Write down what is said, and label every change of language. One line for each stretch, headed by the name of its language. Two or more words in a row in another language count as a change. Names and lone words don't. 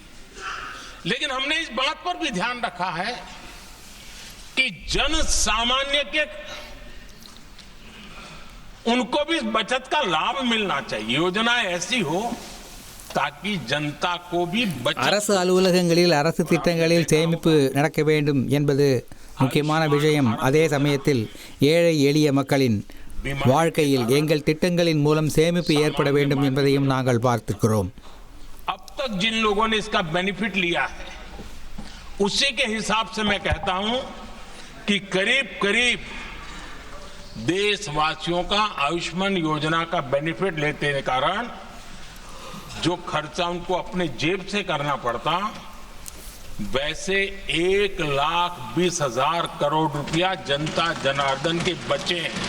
Hindi: लेकिन हमने इस बात पर भी ध्यान रखा है कि जन सामान्य के उनको भी बचत का लाभ मिलना चाहिए। योजना ऐसी हो ताकि जनता को भी बचत।
Tamil: அரசு அலுவலகங்களில் அரசு திட்டங்களில் சேமிப்பு நடக்க வேண்டும் என்பது முக்கியமான விஷயம். அதே சமயத்தில் ஏழை எளிய மக்களின் வாழ்க்கையில் எங்கள் திட்டங்களின் மூலம் சேமிப்பு ஏற்பட வேண்டும் என்பதையும் நாங்கள் பார்த்துக்கிறோம்.
Hindi: अब तक जिन लोगों ने इसका बेनिफिट लिया है उसी के हिसाब से मैं कहता हूं कि करीब करीब देशवासियों का आयुष्मान योजना का बेनिफिट लेते के कारण जो खर्चा उनको अपने जेब से करना पड़ता, वैसे 1,20,000 करोड़ रुपया जनता जनार्दन के बचे।